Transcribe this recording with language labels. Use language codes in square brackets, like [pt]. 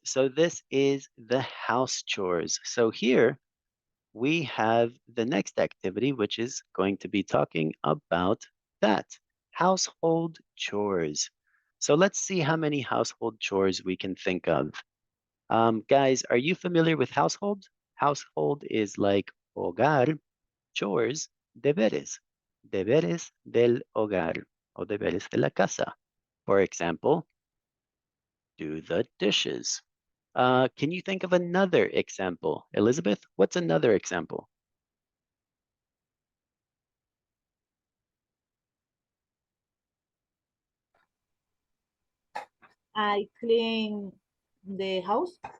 [en] So this is the house chores. So here we have the next activity, which is going to be talking about that, household chores. So let's see how many household chores we can think of. Guys, are you familiar with household? Household is like hogar, chores, deberes. [es] Deberes del hogar o deberes de la casa. [en] For example, do the dishes. Can you think of another example? Elizabeth, what's another example? I clean the house.